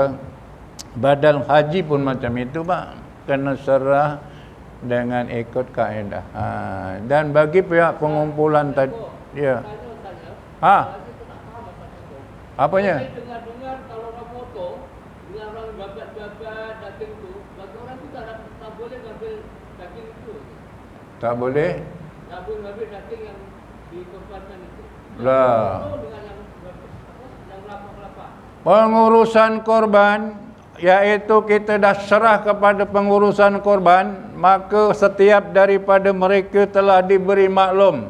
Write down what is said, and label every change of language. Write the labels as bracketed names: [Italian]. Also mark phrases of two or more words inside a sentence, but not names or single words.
[Malay] Badal haji pun macam itu Pak, kena serah dengan ikut kaedah. Dan bagi pihak pengumpulan tadi ya. Apanya? Saya dengar kalau orang foto dengan orang babat-babat daging itu, bagi orang itu tak boleh ngambil daging itu. Tak boleh? Tak boleh ngambil daging yang dikorbankan itu. Lah. Dengan yang kelapa-kelapa. Pengurusan korban, yaitu kita dah serah kepada pengurusan korban, maka setiap daripada mereka telah diberi maklum.